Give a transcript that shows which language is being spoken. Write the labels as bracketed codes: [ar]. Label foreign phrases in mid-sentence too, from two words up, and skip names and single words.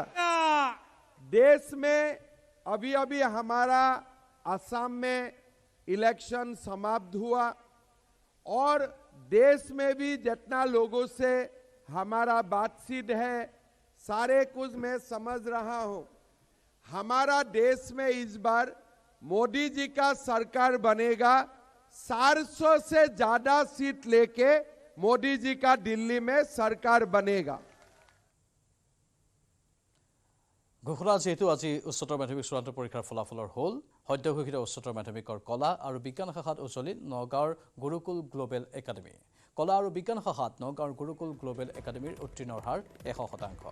[hi] देश में अभी अभी हमारा असम में इलेक्शन समाप्त हुआ और देश में भी जितना लोगों से हमारा बातचीत है सारे कुछ मैं समझ रहा हूं। हमारा देश में इस बार मोदी जी का सरकार बनेगा, 400 से ज्यादा सीट लेके मोदी जी का दिल्ली में सरकार बनेगा। [as] ঘোষণা যেহেতু আজি উচ্চতৰ মাধ্যমিক চূড়ান্ত পৰীক্ষাৰ ফলাফলৰ হ'ল, সদ্য ঘোষিত উচ্চতৰ মাধ্যমিকৰ কলা আৰু বিজ্ঞান শাখাত উজ্জ্বলিল নগাঁৱৰ গুৰুকুল গ্লোবেল একাডেমী। কলা আৰু বিজ্ঞান শাখাত নগাঁৱৰ গুৰুকুল গ্লোবেল একাডেমীৰ উত্তীৰ্ণৰ হাৰ 100%।